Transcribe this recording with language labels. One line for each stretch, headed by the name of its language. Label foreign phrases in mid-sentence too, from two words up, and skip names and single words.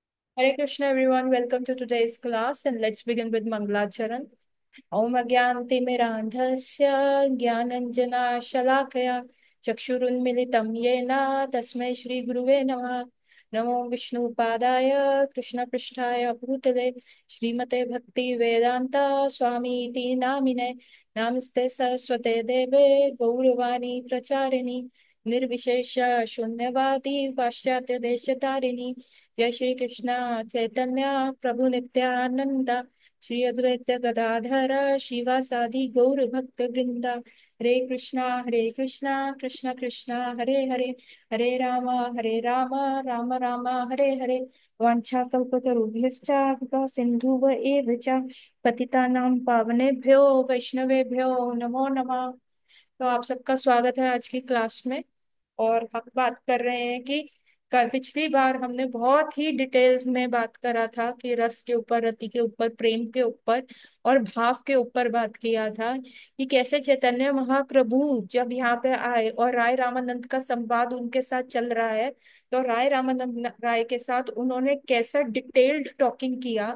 English: Hare Krishna, everyone. Welcome to today's class, and let's begin with Mangalacharan.
Sanskrit: ॐ अज्ञानतिमिरान्धस्य ज्ञानाञ्जन चक्षुरुन्मीलितं येन तस्मै श्री गुरवे नमः. नमो विष्णु पादाय कृष्ण प्रेष्ठाय भूतले श्रीमते भक्ति वेदान्त स्वामी इति नामिने नमस्ते सारस्वते देवे गौरवाणी प्रचारिणे निर्विशेष शून्यवादी पाश्चात्य देशतारिणे जय श्री कृष्ण चैतन्य प्रभु नित्यानंद श्री अद्वैत गदाधर शिवासादि गौर भक्त वृंदा हरे कृष्णा कृष्ण कृष्ण हरे हरे हरे राम राम राम हरे हरे वाञ्छाकल्पतरुभ्यश्च कृपा सिन्धुव एव च पतितानां पावनेभ्यो वैष्णवेभ्यो नमो नमः।
Hindi: तो आप सबका स्वागत है आज की क्लास में। और हम बात कर रहे हैं कि पिछली बार हमने बहुत ही डिटेल में बात करा था कि रस के ऊपर, रति के ऊपर, प्रेम के ऊपर और भाव के ऊपर बात किया था कि कैसे चैतन्य महाप्रभु जब यहाँ पे आए और राय रामानंद का संवाद उनके साथ चल रहा है, तो राय रामानंद राय के साथ उन्होंने कैसा
English: detailed talking
Hindi: किया।